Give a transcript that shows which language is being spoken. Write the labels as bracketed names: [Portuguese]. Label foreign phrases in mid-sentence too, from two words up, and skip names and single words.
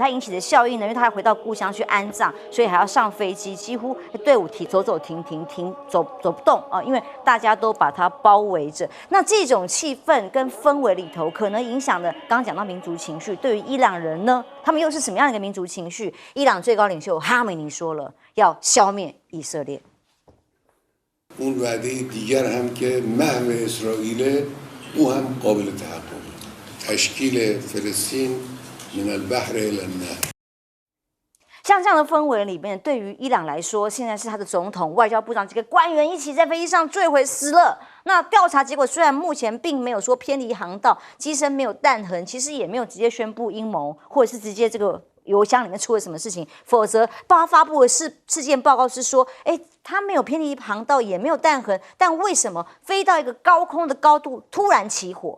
[Chinese] 他引起的效应呢，因为他要回到故乡去安葬，所以还要上飞机，几乎队伍走走停停，走不动啊，因为大家都把它包围着。那这种气氛跟氛围里头，可能影响的，刚刚讲到民族情绪，对于伊朗人呢，他们又是什么样的一个民族情绪？伊朗最高领袖哈梅尼说了，要消灭以色列。 [Persian] اون وعده دیگر هم که محو اسرائیل او هم قابل تحقق تشکیل فلسطین [Arabic] من البحر إلى النهر。 [Chinese] 像这样的氛围里面，对于伊朗来说，现在是他的总统、外交部长几个官员一起在飞机上坠毁死了。那调查结果虽然目前并没有说偏离航道，机身没有弹痕，其实也没有直接宣布阴谋，或者是直接这个油箱里面出了什么事情，否则他发布的事件报告是说，他没有偏离航道，也没有弹痕，但为什么飞到一个高空的高度突然起火？